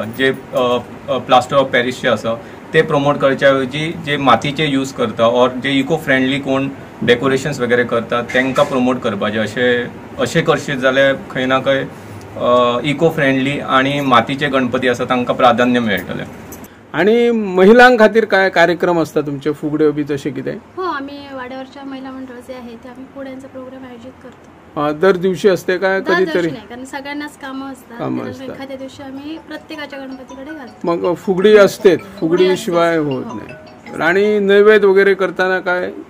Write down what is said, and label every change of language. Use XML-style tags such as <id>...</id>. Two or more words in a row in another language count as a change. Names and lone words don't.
<kok>जे</kok> <en>plaster of Paris</en> <kok>आसा ते प्रमोट करच्या ऐवजी जे मातीचे यूज करता और जे</kok> <en>eco friendly</en> <kok>कोण डेकोरेशन्स वगैरे करता तांकां प्रमोट करपाचे. अशें करशीत जाल्यार खंय ना खंय</kok> <en>eco friendly</en> <kok>आणि मातीचे गणपती आसा तांकां प्राधान्य मेळटले. आणि महिलां खातीर काय कार्यक्रम असतात तुमचे, फुगड्यो बी तशें कितें? हो,</kok> <mr>आम्ही वाड्यावरच्या महिला मंडळ जे आहे ते आम्ही फुगड्यांचा प्रोग्राम आयोजित करतो. दर दिवशी असते काय कधीतरी? कारण सगळ्यांनाच कामं असतात. एखाद्या दिवशी आम्ही प्रत्येकाच्या गणपतीकडे घालतो. मग फुगडी असते, फुगडी शिवाय होत नाही. आणि नैवेद्य वगैरे करताना काय घरच्या</mr>